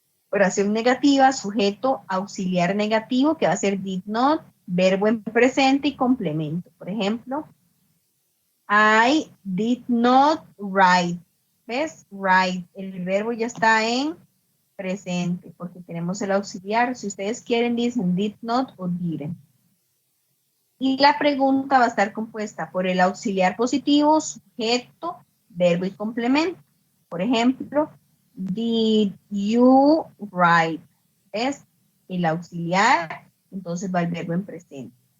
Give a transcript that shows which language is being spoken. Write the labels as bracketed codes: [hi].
[es] Oración negativa, sujeto, auxiliar negativo, que va a ser did not, verbo en presente y complemento. Por ejemplo, [en] I did not write. [es] ¿Ves? Write. El verbo ya está en presente porque tenemos el auxiliar. Si ustedes quieren, dicen did not o didn't. Y la pregunta va a estar compuesta por el auxiliar positivo, sujeto, verbo y complemento. Por ejemplo, [en] did you write? [es] Es el auxiliar, entonces va el verbo en presente.